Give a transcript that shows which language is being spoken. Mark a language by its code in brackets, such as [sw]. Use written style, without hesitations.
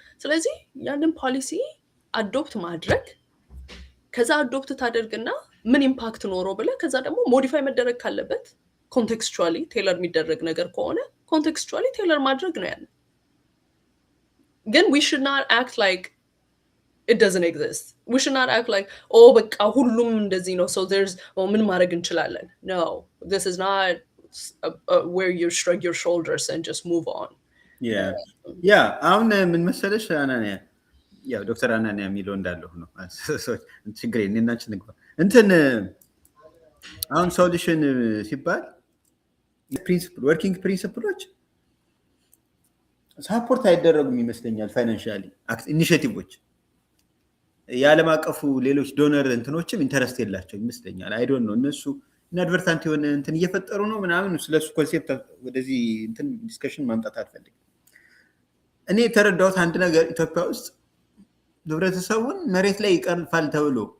[am] ስለዚህ ያንን ፖሊሲ አዶፕት ማድረግ ከዛ አዶፕት ታደርግና ምን ኢምፓክት ኖሮ ብለህ ከዛ ደግሞ ሞዲፋይ መደረግ ካለበት ኮንቴክስቹዋሊ ቴለር የሚደረግ ነገር ከሆነ ኮንቴክስቹዋሊ ቴለር ማድረግ ነው ያለ። ግን [en] we should not act like it doesn't exist. We should not act like oh [am] በቃ ሁሉም እንደዚህ ነው [en] so there's [am] ምን ማድረግ እንችላለን. [en] No, this is not where you shrug your shoulders and just move on. [am] yeah አሁን ምን መሰለሽ አናንያ ያው ዶክተር አናንያ የሚለው እንዳለው ነው ችግር የኔናችን ንግባ እንትን አሁን ሶሉሽን ሲባል ፕሪንሲፕል ወርኪንግ ፕሪንሲፕሎች ሳፖርት አይደረጉም ይመስለኛል። ፋይናንሻሊ ኢኒሺዬቲቮች የዓለም አቀፉ ሌሎች ዶነር እንትኖችም ኢንተረስት የላቸው ይመስለኛል። [en] አይ ዶንት ኖ [am] እነሱ ኢንአድቨርታንት የሆነ እንትን እየፈጠሩ ነው ምናምን ስለሱ ኮንሴፕት ወደዚህ እንትን ዲስከሽን ማምጣት አልፈልግም። እኔ የተረዳሁት አንድ ነገር ኢትዮጵያ ውስጥ ህብረተሰቡን መሬት ላይ ይቀርፋል ተብሎ